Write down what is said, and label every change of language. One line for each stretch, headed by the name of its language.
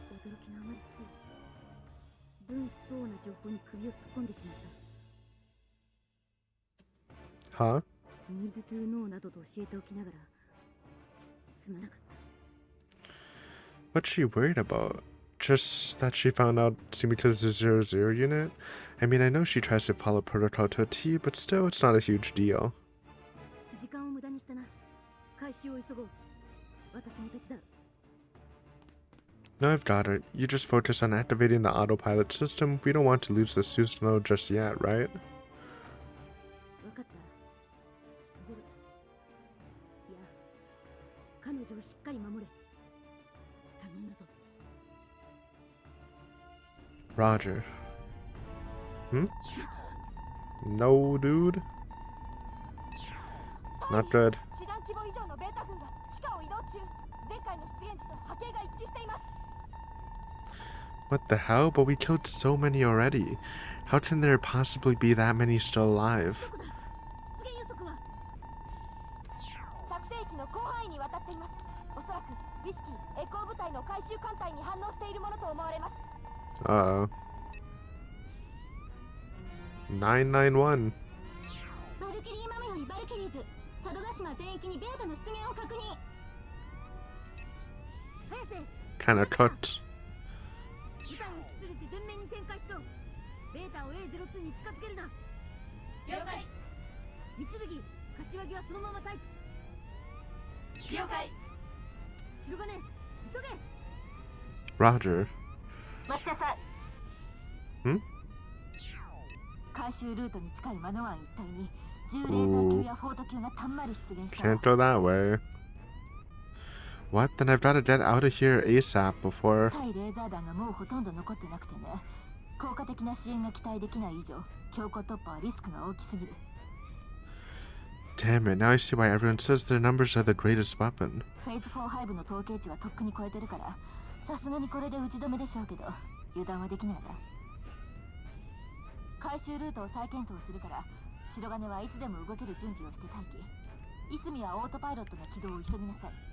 Japanese: 驚きのあまりつい分相応な情報に首を突っ込んでしまった。 Huh? Need to know などと教えておきながらすまなかった。
English: What's she worried about? Just that she found out Sumita's the 00 unit? I mean, I know she tries to follow protocol to a T, but still, it's not a huge deal.
Japanese: 時間を無駄にしたな。回収を急ごう。私も手伝う。
English: No, I've got it. You just focus on activating the autopilot system. We don't want to lose the Susanoo just yet, right?
Japanese: 分かった。ゼロ。いや、彼女をしっかり守れ。頼んだぞ。
English: Roger. Hmm? No, dude. Not good.
Japanese: 師団規模以上のベータ軍が地下を移動中。前回の出現地と波形が一致しています。
English: What the hell? But we killed so many already. How can there possibly be that many still alive?
Japanese: どこだ？出現予測は？作成機の広範囲にわたっています。おそらくウィスキー、エコー部隊の回収艦隊に反応しているものと思われます。 Uh-oh. 991. バルキリーマムよりバルキリーズ、佐渡島全域にベータの出現を確認。早瀬、
English: Kinda cooked.
Japanese: 部隊を引き連れて全面に展開しろ。ベータを A02 に近づけるな。了解。三剣、柏木はそのまま待機。了解。白金、急げ。
English: Roger.
Japanese: 待ちなさい。 Hmm? 回収ルートに近いマノワン一帯に重レーザー級やフォート級がたんまり出現した。
English: Can't go that way. What? Then I've got to get out of here ASAP before...
Japanese: 対レーザー弾がもうほとんど残ってなくてね。効果的な支援が期待できない以上、強行突破はリスクが大きすぎる。
English: Damn it, now I see why everyone says their numbers are the greatest weapon.
Japanese: フェーズ4ハイブの統計値はとっくに超えてるから、さすがにこれで打ち止めでしょうけど、油断はできないな。回収ルートを再検討するから、白金はいつでも動ける準備をして待機。イスミはオートパイロットの起動を急ぎなさい。